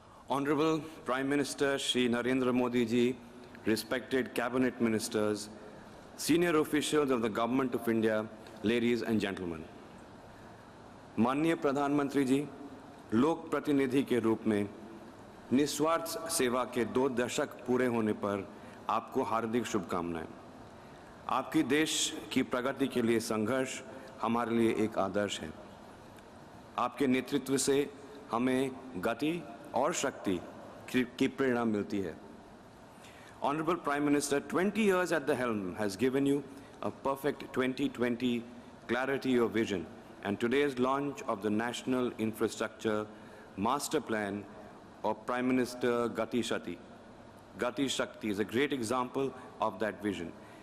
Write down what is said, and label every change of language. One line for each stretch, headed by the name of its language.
English: Honorable Prime Minister Shri Narendra Modi ji, respected cabinet ministers, senior officials of the Government of India, ladies and gentlemen.
Hindi: माननीय प्रधानमंत्री जी, लोक प्रतिनिधि के रूप में निस्वार्थ सेवा के 2 दशक पूरे होने पर आपको हार्दिक शुभकामनाएं। आपकी देश की प्रगति के लिए संघर्ष हमारे लिए एक आदर्श है। आपके नेतृत्व से हमें गति और शक्ति की प्रेरणा मिलती है।
English: Honorable Prime Minister, 20 years at the helm has given you a perfect 2020 clarity of vision, and today's launch of the National Infrastructure Master Plan of Prime Minister Gati Shakti is a great example of that vision.